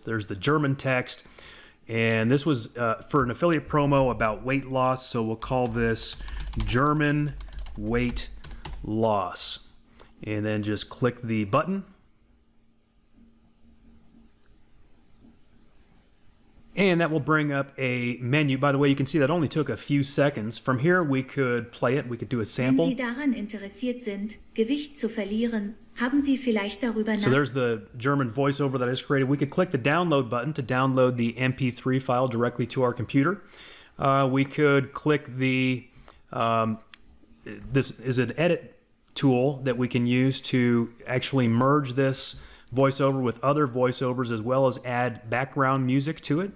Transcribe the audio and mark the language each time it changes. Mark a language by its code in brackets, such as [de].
[en] There's the German text. And this was for an affiliate promo about weight loss, so we'll call this German weight loss. And then just click the button. And that will bring up a menu. By the way, you can see that only took a few seconds. From here, we could play it. We could do a [de] Wenn [en] sample. [de] Sie daran interessiert sind, Gewicht zu verlieren, haben Sie vielleicht darüber [en] So there's the German voiceover that I just created. We could click the download button to download the MP3 file directly to our computer. We could click the, this is an edit tool that we can use to actually merge this voiceover with other voiceovers, as well as add background music to it.